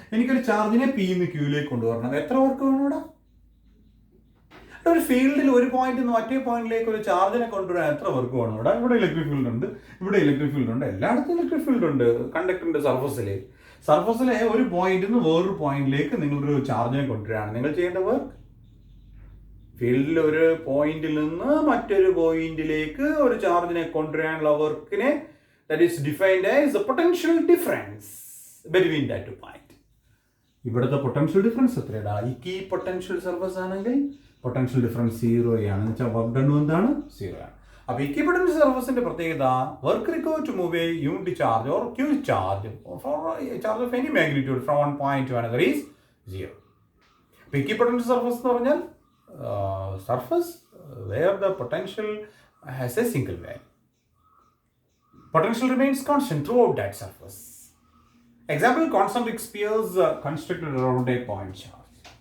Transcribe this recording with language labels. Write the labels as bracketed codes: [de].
[ml] എനിക്കൊരു ചാർജിനെ P നിന്ന് Qയിലേക്ക് കൊണ്ടുവരണം. എത്ര വർക്ക് വേണം ഇവിടെ? ഒരു ഫീൽഡിൽ ഒരു പോയിന്റ് നിന്ന് മറ്റേ പോയിന്റിലേക്ക് ഒരു ചാർജിനെ കൊണ്ടുവരാൻ എത്ര വർക്ക് വേണം ഇവിടെ? ഇവിടെ ഇലക്ട്രിക് ഫീൽഡ് ഉണ്ട്, ഇവിടെ ഇലക്ട്രിക് ഫീൽഡ് ഉണ്ട്, എല്ലായിടത്തും ഇലക്ട്രിക് ഫീൽഡ് ഉണ്ട്. കണ്ടക്ടറിന്റെ സർഫസിലെ ഒരു പോയിന്റിൽ നിന്ന് വേറൊരു പോയിന്റിലേക്ക് നിങ്ങളൊരു ചാർജിനെ കൊണ്ടുവരികയാണ് നിങ്ങൾ ചെയ്യേണ്ട വർക്ക്. ഫീൽഡിൽ ഒരു പോയിന്റിൽ നിന്ന് മറ്റൊരു പോയിന്റിലേക്ക് ഒരു ചാർജിനെ കൊണ്ടുവരാനുള്ള വർക്കിനെ [en] that is defined as the potential difference between that two points. [ml] ഇവിടുത്തെ പൊട്ടൻഷ്യൽ ഡിഫറൻസ് എത്രയാടാ? ഈ പൊട്ടൻഷ്യൽ സർഫസ് ആണെങ്കിൽ പൊട്ടൻഷ്യൽ ഡിഫറൻസ് 0 ആണ്. എന്ന് വെച്ചാൽ വർക്ക് ഡൺ എന്താണ്? 0 ആണ്. അപ്പോൾ ഈ പൊട്ടൻഷ്യൽ സർഫസിന്റെ പ്രത്യേകത [en] Work required to move a unit charge or q charge for charge of any magnitude from one point to another is 0. [ml] അപ്പോൾ ഈ പൊട്ടൻഷ്യൽ സർഫസ് എന്ന് പറഞ്ഞാൽ [en] Surface where the potential has a single value. Potential remains constant throughout that surface. Example, concentric spheres constructed around a point charge.